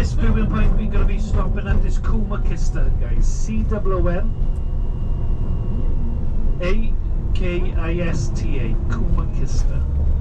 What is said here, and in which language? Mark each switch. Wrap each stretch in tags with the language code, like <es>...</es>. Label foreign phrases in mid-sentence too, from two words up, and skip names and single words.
<en>this viewing point we're going to be stopping at is Cwm-Akista, guys. C-O-M-A-K-I-S-T-A, Cwm-Akista.</en>